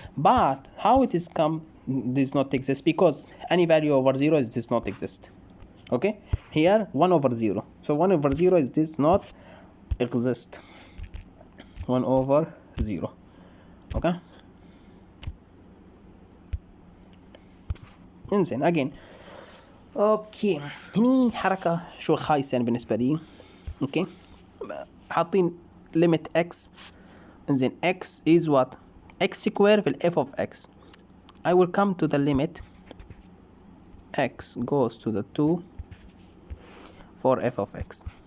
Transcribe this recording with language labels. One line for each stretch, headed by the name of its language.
English: But how it is come does not exist, because any value over 0 does not exist. Okay, here 1 over 0. So 1 over 0 does not exist. 1 over 0. Okay.
Arabic: انزين
English: again.
Arabic: اوكي هني حركة شو خايسة يعني بالنسبة لي. اوكي حاطين
English: limit x.
Arabic: انزين
English: x is what? x square
Arabic: في ال
English: f of x. I will come to the limit x goes to the 2 for f of x.